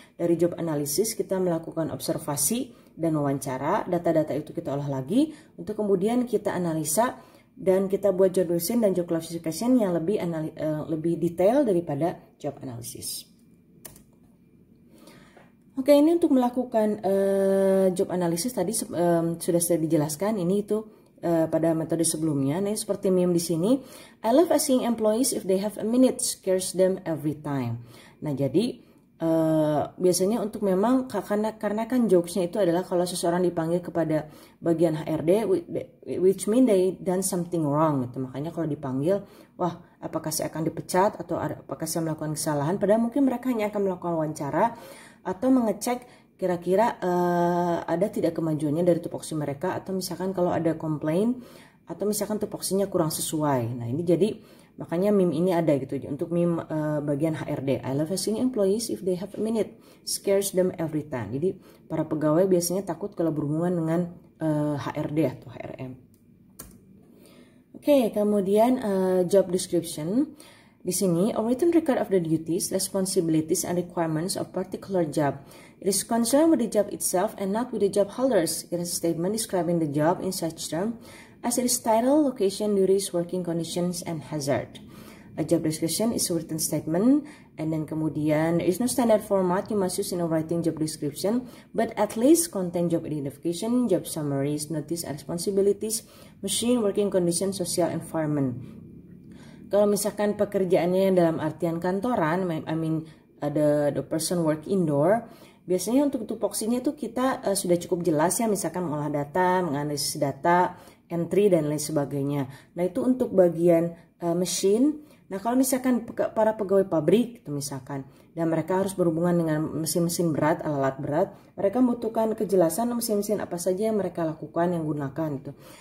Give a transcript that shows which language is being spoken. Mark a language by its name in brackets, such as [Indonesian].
[Indonesian] Dari job analysis kita melakukan observasi dan wawancara, data-data itu kita olah lagi untuk kemudian kita analisa dan kita buat job description dan job classification yang lebih detail daripada job analysis. Oke, ini untuk melakukan job analysis tadi sudah saya dijelaskan. Ini itu pada metode sebelumnya. Nah, seperti meme di sini. [English] I love asking employees if they have a minute, scares them every time. [Indonesian] Nah, jadi biasanya untuk memang karena kan jokesnya itu adalah kalau seseorang dipanggil kepada bagian HRD, which mean they done something wrong gitu. Makanya kalau dipanggil, wah apakah saya akan dipecat atau apakah saya melakukan kesalahan? Padahal mungkin mereka hanya akan melakukan wawancara atau mengecek kira-kira ada tidak kemajuannya dari tupoksi mereka, atau misalkan kalau ada komplain atau misalkan tupoksinya kurang sesuai. Nah ini jadi makanya meme ini ada gitu untuk meme bagian HRD. [English] I love asking employees if they have a minute, scares them every time. [Indonesian] Jadi para pegawai biasanya takut kalau berhubungan dengan HRD atau HRM. [English] Oke, kemudian job description. Di sini, a written record of the duties, responsibilities, and requirements of particular job. It is concerned with the job itself and not with the job holders. It is a statement describing the job in such terms as its title, location, duties, working conditions, and hazard. A job description is a written statement, and then kemudian there is no standard format you must use in a writing job description, but at least contain job identification, job summaries, notice and responsibilities, machine, working conditions, social environment. [Indonesian] Kalau misalkan pekerjaannya yang dalam artian kantoran, I mean the person work indoor, biasanya untuk tupoksinya itu kita sudah cukup jelas ya, misalkan mengolah data, menganalisis data, entry dan lain sebagainya. Nah itu untuk bagian mesin. Nah kalau misalkan para pegawai pabrik itu misalkan, dan mereka harus berhubungan dengan mesin-mesin berat, alat berat, mereka membutuhkan kejelasan mesin-mesin apa saja yang mereka lakukan, yang gunakan gitu.